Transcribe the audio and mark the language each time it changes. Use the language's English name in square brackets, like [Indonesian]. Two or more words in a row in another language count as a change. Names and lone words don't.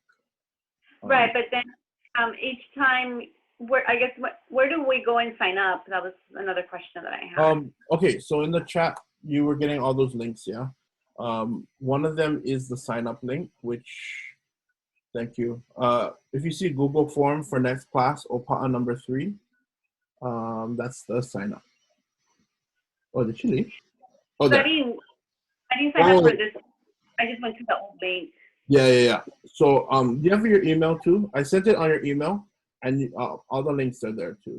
[English] Right, but then each time, where do we go and sign up? That was another question that I had. Okay, so in the chat, you were getting all those links, yeah? One of them is the sign up link, which, thank you. If you see Google form for next class, ʻŌPaʻa number 3, that's the sign up. Oh, did she leave? Oh, I didn't sign up for this. I just went to the old link. Yeah. So, do you have your email too? I sent it on your email, and all the links are there too.